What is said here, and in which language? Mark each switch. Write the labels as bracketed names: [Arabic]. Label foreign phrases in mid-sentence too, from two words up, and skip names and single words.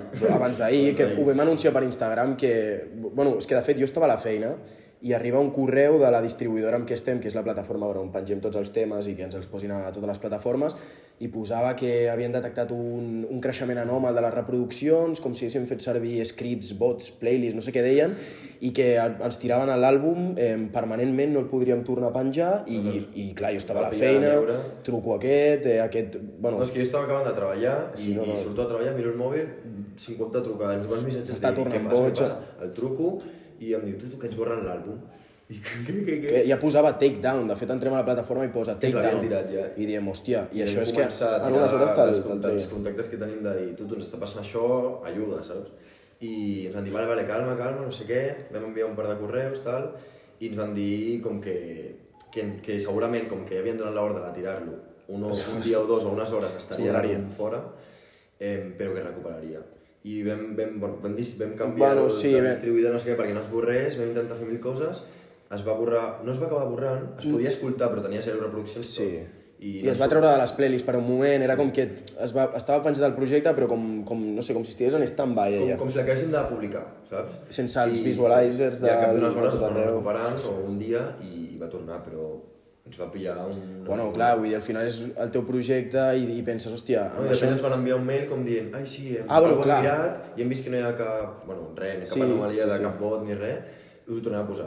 [Catalan] Abans d'ahir, que ho vam anunciar per Instagram, que... Bueno, és que de fet jo estava a la feina i arriba un correu de la distribuïdora amb què estem, que és la plataforma on pengem tots els temes i que ens els posin a totes les plataformes, i posava que havien detectat un creixement anòmal de les reproduccions, com si haguéssim fet servir scripts, bots, playlists, no sé què deien, i que ens tiraven a l'àlbum permanentment, no el podríem tornar a penjar, i clar, jo estava a la feina, truco bueno... No, és que jo estava acabant de treballar i surto a treballar, miro el mòbil, 50 trucades, uns missatges de dir, què passa? El truco i em diu, tu que ens borren l'àlbum. Que ja posava [English] take down, [Catalan] de fet entrem a la plataforma i posa [English] take down. [Catalan] I diem, hòstia, i això és que en unes hores els contactes que tenim de dir, tu ens està passant això, ajuda, saps? I ens van dir, vale, calma, no sé què, vam enviar un par de correus, tal, i ens van dir com que segurament, com que ja havien donat l'ordre de tirar-lo, un dia o 2 o unes hores estaria fora, però que recuperaria. I vam canviar el distribuïdor, no sé què, perquè no es borrés, vam intentar fer 1000 coses, es va borrar, no es va acabar borrant, es podia escoltar però tenia 0 reproduccions tot. I es va treure de les playlists per un moment, era com que estava penjat del projecte però no sé, com si estigués en stand-by. Com si l'acabéssim de publicar, saps? Sense els visualizers I al cap d'unes hores es va recuperant, o un dia, i va tornar, però ens va pillar Bueno, clar, vull dir, al final és el teu projecte i penses, hòstia... I després ens van enviar un mail com dient, ai sí, hem mirat i hem vist que no hi ha cap, cap anomalia de cap bot ni res, us ho tornem a posar.